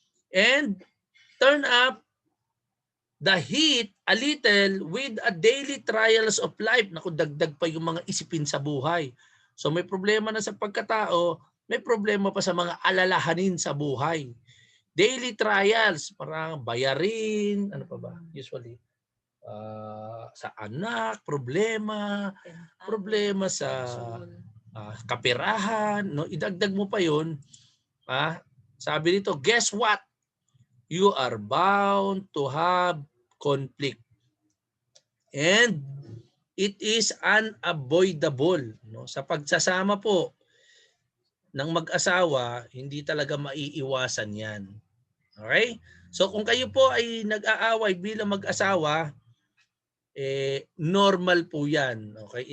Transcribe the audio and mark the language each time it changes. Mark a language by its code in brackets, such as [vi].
[en] And turn up the heat a little with a daily trials of life. [tl] Naku, dagdag pa yung mga isipin sa buhay. So may problema na sa pagkatao, may problema pa sa mga alalahanin sa buhay. [en] Daily trials, [tl] parang bayarin, ano pa ba? Usually, sa anak, problema sa kapirahan, no? Idagdag mo pa yun. Sabi nito, [en] guess what? You are bound to have conflict. And it is unavoidable, no? [tl] Sa pagsasama po ng mag-asawa, hindi talaga maiiwasan 'yan. Okay? So kung kayo po ay nag-aaway bilang mag-asawa, normal po 'yan. Okay?